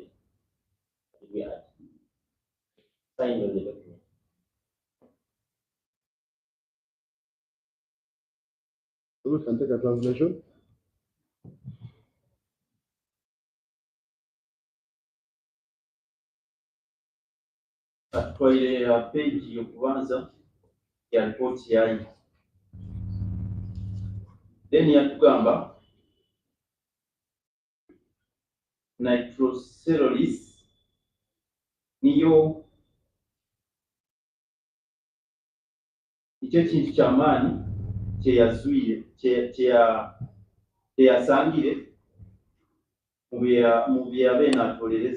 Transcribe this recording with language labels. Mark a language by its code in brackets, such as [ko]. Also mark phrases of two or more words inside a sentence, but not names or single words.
[en] Did we add? Sign on the document. So we can take a translation. [nyn] atutwaire peegi yokubanza ya ripooti yayi. Then yatugamba nitrocellulose niyo nicyo kintu kyamaanyi kyeyazwire kyeyasangire mu bye yabeire naatolereza.